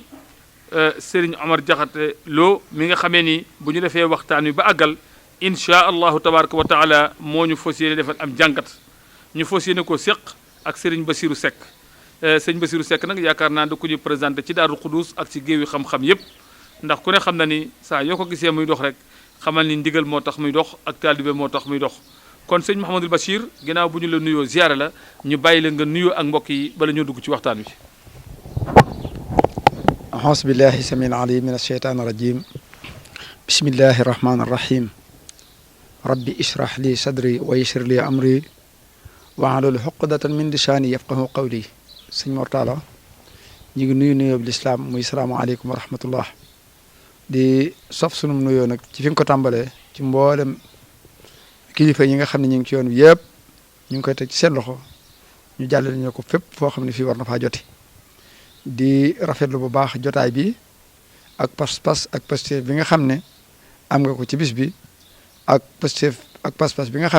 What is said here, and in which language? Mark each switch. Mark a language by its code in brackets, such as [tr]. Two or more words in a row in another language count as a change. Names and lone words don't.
[wo] Serigne Omar Jaxate Lo mi nga xamee ni bu ñu defee waxtaan wi ba àggal [ar] إن شاء الله تبارك وتعالى [wo] moo ñu fas yéene defal am jàngat ñu fas yéene ko séq ak Serigne Bassirou Seck sëñ Bassirou Seck nag yaakaar naa da ko ñu présenté ci Daaru Xudus ak ci géew yi xam-xam yépp ndax ku ne xam na ni saa yoo ko gisee muy dox rek xamal ni ndigal moo tax muy dox ak taalibe moo tax muy dox kon sëñ Mouhamadul Bachir ginnaaw bu ñu la nuyoo ziyaare la ñu bàyyi la nga nuyoo ak mbokk yi bala ñoo dugg ci waxtaan wi [ar] أعوذ بالله السميع العليم من الشيطان الرجيم بسم الله الرحمن الرحيم ربي اشرح لي صدري ويسر لي أمري واحلل عقدة من لساني يفقهوا قولي [wo] sëñ Mor Talla ñu ngi nuyoo bi lislaam muy [ar] السلام عليكم ورحمة الله [wo] di sof sunum nuyoo nag ci fi nga ko tàmbalee ci mboolem kilifa yi nga xam ne ñu ngi ci yoon bi yëpp ñu ngi koy teg ci seen loxo ñu jàllale ñu ko fépp foo xam ne fii war na faa joti di rafetlu bu baax jotaay bi ak pas-pas ak Pastef bi nga xam ne am nga ko ci bis bi ak Pastef ak pas-pas bi nga